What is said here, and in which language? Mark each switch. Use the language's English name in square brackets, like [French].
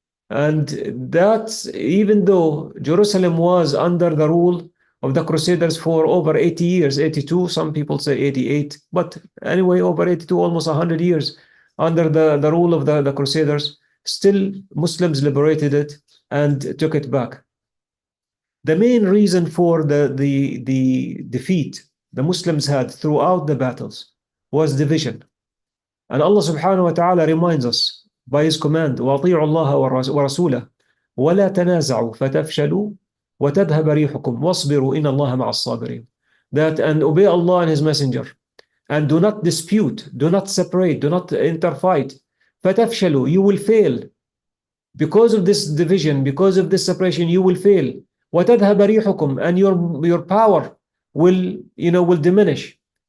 [English] And that's even though Jerusalem was under the rule of the Crusaders for over 80 years, 82, some people say 88, but anyway, over 82, almost 100 years under the rule of the Crusaders, still Muslims liberated it and took it back. The main reason for the defeat the Muslims had throughout the battles was division. And Allah subhanahu wa ta'ala reminds us by His command, [Arabic] وَأَطِيعُوا اللَّهَ وَرَسُولَهُ وَلَا تَنَازَعُوا فَتَفْشَلُوا وَتَذْهَبَ رِيحُكُمْ وَاصْبِرُوا إِنَّ اللَّهَ مَعَ الصَّابِرِينَ. [English] That, and obey Allah and His Messenger, and do not dispute, do not separate, do not interfight. [Arabic] فَتَفْشَلُوا, [English] you will fail. Because of this division, because of this separation, you will fail. [Arabic] وَتَذْهَبَ رِيحُكُمْ, [English] and your power will diminish.